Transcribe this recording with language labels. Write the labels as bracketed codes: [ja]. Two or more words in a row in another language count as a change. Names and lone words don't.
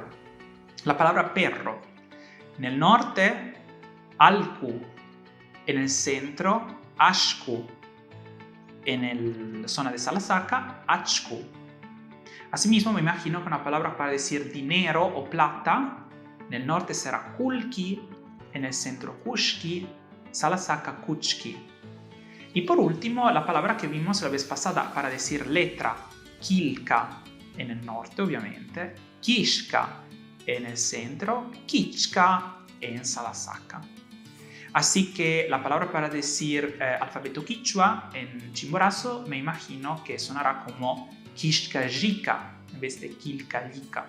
[es] La palabra perro. En el norte, alku. En el centro, ashku. En la zona de Salasaca, achku. Asimismo, me imagino que una palabra para decir dinero o plata, en el norte será kulki, en el centro kushki, Salasaca kuchki. Y por último, la palabra que vimos la vez pasada para decir letra, kilka, en el norte obviamente, kishka en el centro, kichka en Salasaca. Así que la palabra para decir alfabeto quichua en Chimborazo me imagino que sonará como kishkajika en vez de kilkajika.